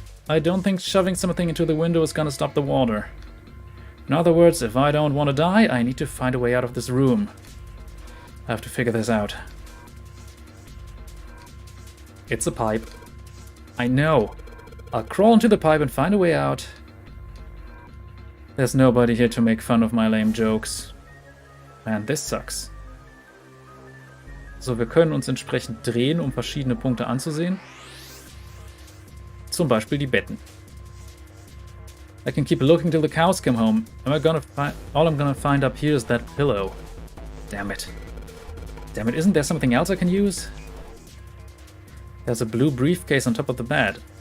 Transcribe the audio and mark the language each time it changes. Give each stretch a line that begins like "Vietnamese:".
English: I don't think shoving something into the window is gonna stop the water. In other words, if I don't want to die, I need to find a way out of this room. I have to figure this out. It's a pipe. I know. I'll crawl into the pipe and find a way out. There's nobody here to make fun of my lame jokes. Man, this sucks.
German: So, wir können uns entsprechend drehen, um verschiedene Punkte anzusehen. Zum Beispiel die Betten.
English: I can keep looking till the cows come home. All I'm gonna find up here is that pillow. Damn it. Damn it, isn't there something else I can use? There's a blue briefcase on top of the bed.